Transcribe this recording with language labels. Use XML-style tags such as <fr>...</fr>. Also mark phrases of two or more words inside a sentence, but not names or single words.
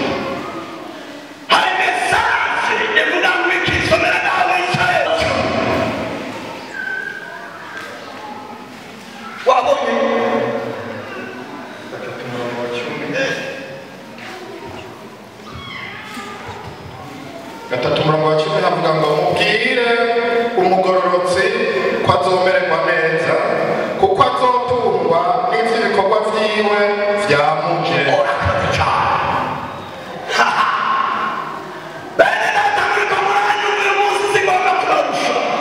<rn>Hari mesaje ivuga ngo iki, somera nawe Yesaya. Wabonye? Gatatu umurongo wa 10 havuga ngo mubwire umugororotsi ko azomererwa neza, kuko azotungwa n'ivy'ibikorwa vyiwe vyamuje. Urakoze cyane. Bene data muriko muranyumva uyu munsi sigomba kurarusha.</rn>